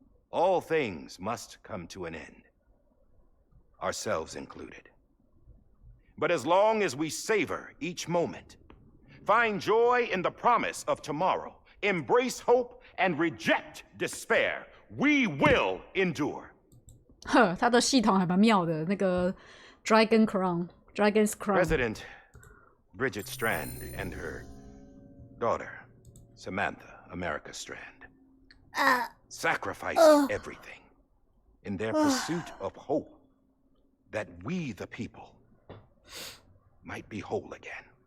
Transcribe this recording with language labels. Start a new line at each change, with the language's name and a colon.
English: All things must come to an end, ourselves included. But as long as we savor each moment, find joy in the promise of tomorrow, embrace hope, and reject despair, we will endure.
Chinese: 呵，他的系统还蛮妙的，那个 Dragon's Crown。
English: President Bridget Strand and her daughter, Samantha America Strand, sacrificed everything in their pursuit of hope that we, the people, might be whole again.